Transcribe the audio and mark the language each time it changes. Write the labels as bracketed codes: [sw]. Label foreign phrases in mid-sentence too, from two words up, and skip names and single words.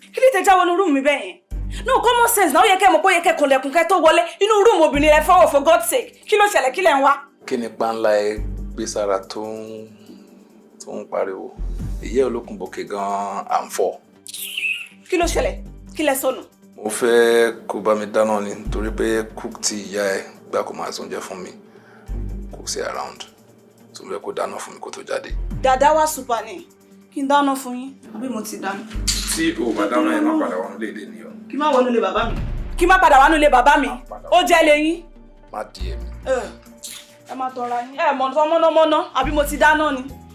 [yo] tẹ́ jáwọ́ nínú room mi bẹ́ẹ̀ yẹn? [en] No, common sense now. [yo] Ó yẹ kẹ́ mọ̀ pé ó yẹ kẹ́ kànlẹ̀kùn kẹ́ tó wọlé inú room obìnrin lẹ fọwọ́ [en] for God's sake. [yo] Kí ló ṣẹlẹ̀ kí lẹ ń wá? Kí ni panla ẹ gbé sára tó ń pariwo? Ìyẹ́ olókùn bòkè gan-an à ń fọ́. Kí ló ṣẹlẹ̀? Kí lẹ sọnù? Mo fẹ́ kó bá mi dáná ni nítorí pé cook tí ìyá ẹ gbà kó máa sóúnjẹ fún mi kò sí around. So mo fẹ́ kó dáná fún mi kó tó jáde. Dàda wá super ni. Kí n dáná fún yín àbí mo ti dáná. Tí o bá dáná ẹ má padà wọnú léde ni o. Kí má wọnú ilé bàbá mi. Kí má padà wọnú ilé bàbá mi. Ó jẹ́ lé yín. Má di èmi. Ẹ má tọra yín. Ẹ mọ̀ tán mọ́nàmọ́ná àbí mo ti dáná ni.